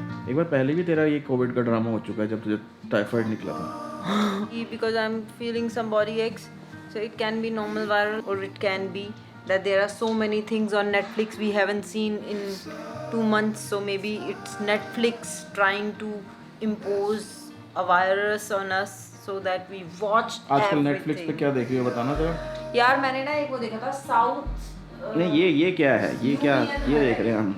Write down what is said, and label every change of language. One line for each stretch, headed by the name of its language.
Hindi: एक बार पहले भी तेरा ये कोविड का ड्रामा हो चुका है जब तुझे टाइफाइड निकला था।
English: Because I'm feeling some body aches, so it can be normal viral or it can be that there are so many things on Netflix we haven't seen in 2 months, so maybe it's Netflix trying to impose a virus on us so that we watch
Hindi: आजकल Netflix पे क्या देख रही हो बताना जरा। यार मैंने ना एक वो देखा था साउथ। नहीं, ये क्या है, ये क्या, ये देख रहे हैं हम।